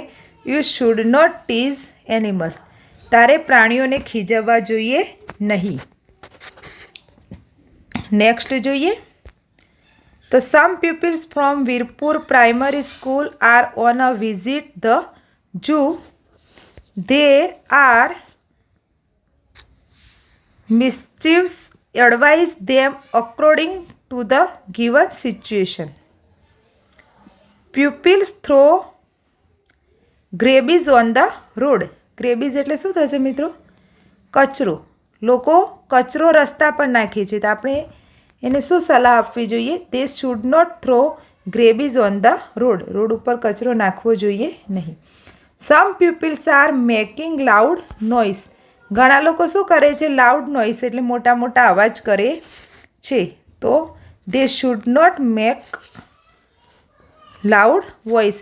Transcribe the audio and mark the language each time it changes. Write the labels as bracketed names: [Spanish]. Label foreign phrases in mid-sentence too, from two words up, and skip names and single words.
[English] You should not tease animals. [Gujarati] તારે પ્રાણીઓને ખીજવવા જોઈએ નહીં. [English] નેક્સ્ટ [Gujarati] જોઈએ તો [English] some peoples from Veerpur primary school are on a visit the zoo. They are mischievous. Advise them according to the given situation. Pupils throw grabbies on the road. [Gujarati] Grabbies એટલે શું થશે મિત્રો? કચરો. લોકો કચરો રસ્તા પર નાખે છે તો આપણે એને શું સલાહ આપવી જોઈએ? [English] They should not throw grabbies on the road. [Gujarati] રોડ ઉપર કચરો નાખવો જોઈએ નહીં. [English] some peoples are making loud noise. [Gujarati] ઘણા લોકો શું કરે છે? [English] loud noise [Gujarati] એટલે મોટા મોટા અવાજ કરે છે. [English] તો they should not make loud voice.